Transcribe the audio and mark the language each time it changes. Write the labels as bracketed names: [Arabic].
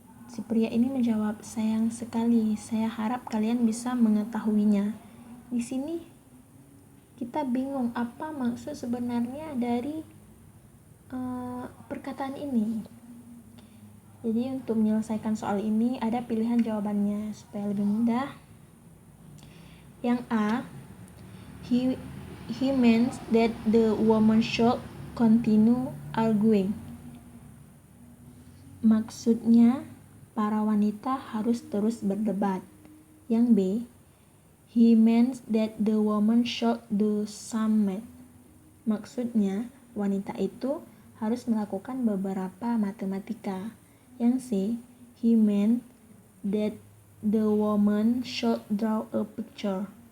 [Indonesian] Si pria ini menjawab, sayang sekali, saya harap kalian bisa mengetahuinya. Di sini kita bingung apa maksud sebenarnya dari perkataan ini. Jadi untuk menyelesaikan soal ini ada pilihan jawabannya supaya lebih mudah. [English] Yang A, he means that the woman should continue arguing. [Indonesian] Maksudnya para wanita harus terus berdebat. [English] Yang B, he means that the woman should do some math. [Indonesian] Maksudnya wanita itu harus melakukan beberapa matematika. [English] Yang C, he meant that the woman should draw a picture.